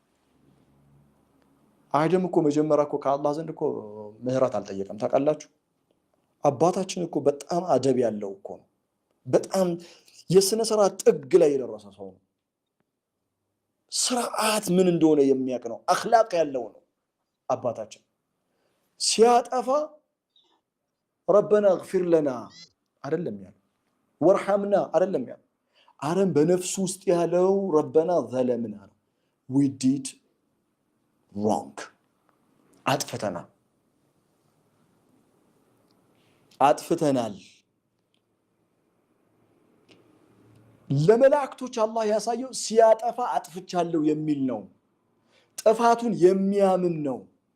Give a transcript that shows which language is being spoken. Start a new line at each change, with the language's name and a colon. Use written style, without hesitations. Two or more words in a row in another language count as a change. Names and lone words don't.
Amharic: አደም እኮ መጀመሪያ እኮ ከአላህ ዘንድ እኮ ምህረት አልጠየቀም ታውቃላችሁ አባታችን እኮ በጣም አደብ ያለው እኮ ነው በጣም የስነ ስርዓት ጥግ ላይ የደረሰ ሰው ነው ስርዓት ምን እንደሆነ የሚያውቅ ነው አኽላቅ ያለው ነው አባታችን ሲያጠፋ
Arabic: ربنا اغفر لنا
Amharic: አይደለም ያለው ወርሐምና አይደለም ያለው አረም በነፍሱ ውስጥ ያለው
Arabic: ربنا ظلمنا
English: we did wrong
Amharic: አጥፍተናል ለመላእክቶች አላህ ያሳየው ሲያጠፋ አጥፍቻለሁ የሚል ነው ጥፋቱን የሚያምን ነው